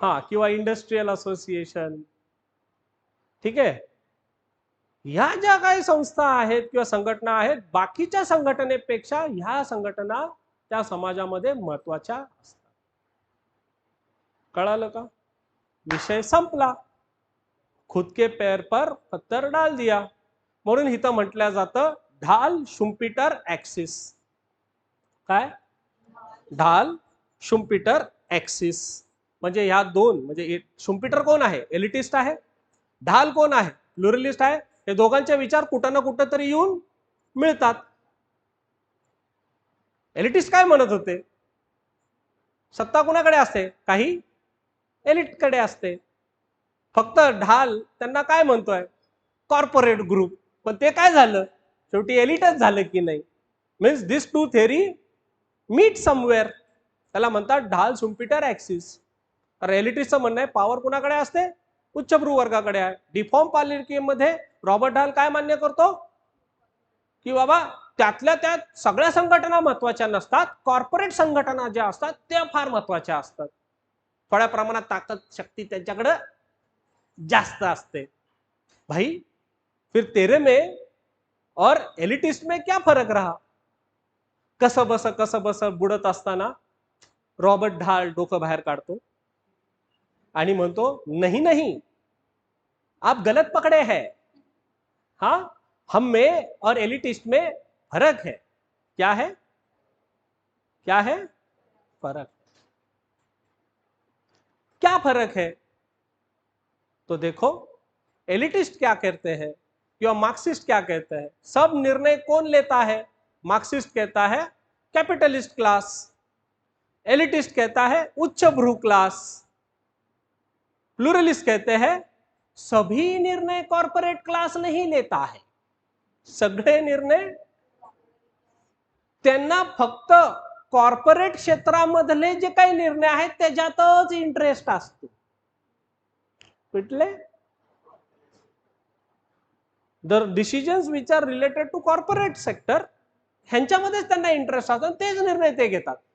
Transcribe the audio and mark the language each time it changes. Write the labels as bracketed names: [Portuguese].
[Marathi] किंवा industrial association. ठीक आहे, ह्या ज्या काही संस्था आहेत किंवा संघटना आहेत बाकीच्या संघटनेपेक्षा ह्या संघटना त्या समाजामध्ये महत्वाच्या असतात. कळालं का? विषय संपला. [Hindi] खुद के पैर पर पत्थर डाल दिया. [Marathi] म्हणून इथं म्हटलं जातं ढाल शुम्पीटर ऍक्सिस. काय? ढाल शुम्पीटर ऍक्सिस. म्हणजे ह्या दोन, म्हणजे शुम्पीटर कोण आहे? एलिटिस्ट आहे. ढाल कोण आहे? प्लुरलिस्ट आहे. हे दोघांचे विचार कुठं ना कुठं तरी येऊन मिळतात. एलिटिस्ट काय म्हणत होते? सत्ता कुणाकडे असते? काही एलिटकडे असते. फक्त ढाल त्यांना काय म्हणतोय? Corporate group. पण ते काय झालं? शेवटी एलिटच झालं की नाही? [English] Means this two theory meet somewhere. [Marathi] त्याला म्हणतात ढाल शुम्पीटर ऍक्सिस. तर एलिटिस्टचं म्हणणं आहे पॉवर कुणाकडे असते? उच्चभ्रू वर्गाकडे आहे. डिफॉर्म पॉलिटिक्समध्ये रॉबर्ट ढाल काय मान्य करतो की बाबा त्यातल्या त्यात सगळ्या संघटना महत्वाच्या नसतात, कॉर्पोरेट संघटना ज्या असतात त्या फार महत्वाच्या असतात. थोड्या प्रमाणात ताकद शक्ती त्यांच्याकडे जास्त असते. [Hindi] भाई फिर तेरे में और एलिटिस्ट में क्या फरक रहा? [Marathi] कसं बस बुडत असताना रॉबर्ट ढाल डोकं बाहेर काढतो आणि म्हणतो [Hindi] नहीं नहीं आप गलत पकड़े हैं. हम में और एलिटिस्ट में फर्क है. क्या है? क्या है फर्क? क्या फर्क है? तो देखो एलिटिस्ट क्या कहते हैं या मार्क्सिस्ट क्या कहते हैं? सब निर्णय कौन लेता है? मार्क्सिस्ट कहता है कैपिटलिस्ट क्लास, एलिटिस्ट कहता है उच्च भ्रू क्लास, प्लुरलिस्ट कहते हैं सभी निर्णय कॉर्पोरेट क्लास नहीं लेता है. [Marathi] सगळे निर्णय त्यांना फक्त कॉर्पोरेट क्षेत्रामधले जे काही निर्णय आहेत त्याच्यातच इंटरेस्ट असतो. कुठले? [English] the decisions which are related to corporate sector [Marathi] ह्यांच्यामध्येच त्यांना इंटरेस्ट असतो, तेच निर्णय ते घेतात.